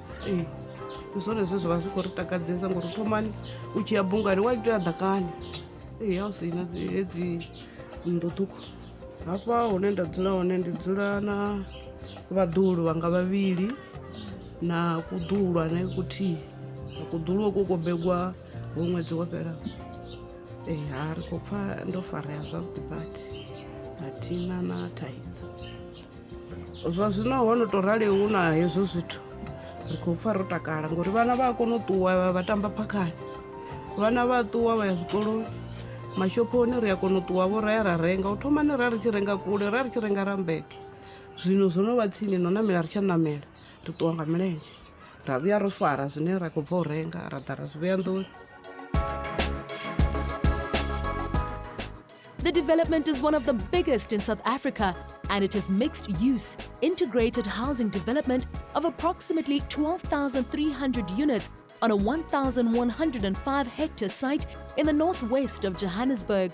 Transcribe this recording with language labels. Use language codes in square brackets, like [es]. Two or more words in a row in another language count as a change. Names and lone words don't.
[ve] Ndi zwone zwe zwa vha zwi khou ri takadzesa ngori thomani u tshi ya bungani wa tea ḓakani hu si na hedzi nnḓu ṱhukhu. Hafha hune nda dzula hone ndi dzula na vhaḓuhulu vhanga vhavhili na kuḓuhulu ane kuthihi. Kuḓuhulu uku ko begwa hu ṅwedzi wo fhelaho. Ha ri khou pfha ndo farea zwavhuḓi badi, a thina na thaidzo. Zwa zwino ho no tou rali hu na hezwo zwithu ri khou pfha ro takala ngori vhana vha a kona u ṱuwa vha tamba phakhani, vhana vha a ṱuwa vha ya zwikoloni, mashophoni ri a kona u ṱuwa vho ra ya ra renga. U thomani ra ri tshi renga kule, ra ri tshi renga Rambeke. Zwino zwo no vha tsini no namela ri tsha namela, ri ṱuwa nga milenzhe ra vhuya ro fara zwine ra khou bva u renga ra ḓa ra zwi vhea nḓuni. [en] The development is one of the biggest in South Africa, and it is mixed-use, integrated housing development of approximately 12,300 units on a 1,105-hectare site in the northwest of Johannesburg.